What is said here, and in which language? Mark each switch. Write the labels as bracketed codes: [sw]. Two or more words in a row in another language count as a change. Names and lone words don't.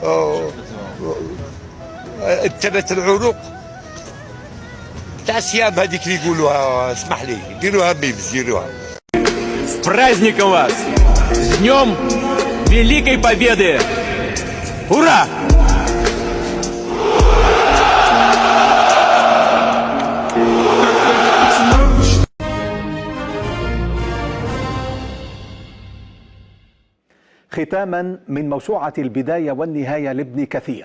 [ar] ابتلت العروق تاع الصيام هذيك اللي يقولوها. اسمح لي ديروها ميمز ديروها. [ru] С праздником вас! С днем Великой Победы! Ура! [ar] ختاما من موسوعة البداية والنهاية لابن كثير.